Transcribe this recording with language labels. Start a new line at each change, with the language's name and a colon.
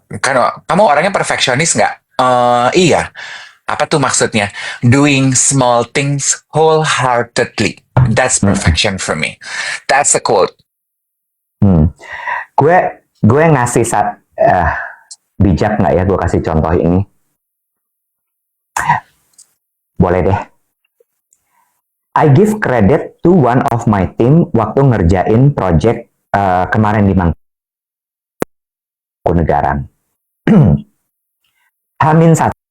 Indonesian: Kan kamu orangnya perfeksionis nggak? Iya. Apa tuh maksudnya?
English: Doing small things wholeheartedly. That's perfection for me. That's a quote.
Indonesian: Gue ngasih bijak nggak ya gue kasih contoh ini? Boleh deh.
English: I give credit to one of my team
Indonesian: waktu ngerjain project kemarin di Mangkunegaran.
English: Hamin 1